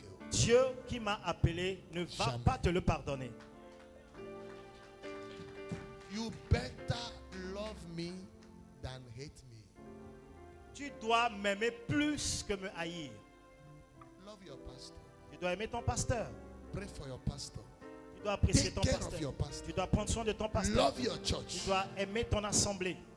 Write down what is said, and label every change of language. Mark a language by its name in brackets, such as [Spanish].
[French] Dieu qui m'a appelé ne va pas te le pardonner. [English] You better love me than hate me. [French] Tu dois m'aimer plus que me haïr. [English] Love your pastor. [French] Tu dois aimer ton pasteur. [English] Pray for your pastor. [French] Tu dois apprécier ton [English] Take care of [French] pasteur. [English] your pastor. [French] Tu dois prendre soin de ton pasteur. [English] Love your church. [French] Tu dois aimer ton assemblée.